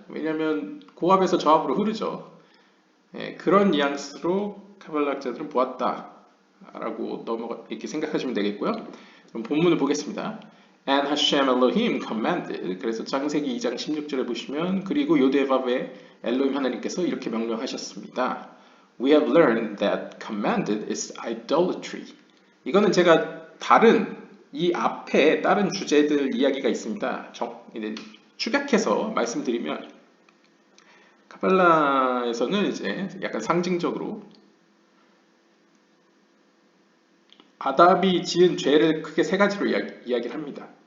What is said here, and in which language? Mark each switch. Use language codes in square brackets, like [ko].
[ko] 왜냐하면 고압에서 저압으로 흐르죠. 그런 뉘앙스로 카발라학자들은 보았다라고 이렇게 생각하시면 되겠고요. 그럼 본문을 보겠습니다. [en] And Hashem Elohim commanded. [ko] 그래서 창세기 2장 16절에 보시면 그리고 요데바베 엘로힘 하나님께서 이렇게 명령하셨습니다. [en] We have learned that commanded is idolatry. [ko] 이거는 제가 이 앞에 다른 주제들 이야기가 있습니다. 축약해서 말씀드리면 카발라에서는 이제 약간 상징적으로 아담이 지은 죄를 크게 세 가지로 이야기를 합니다.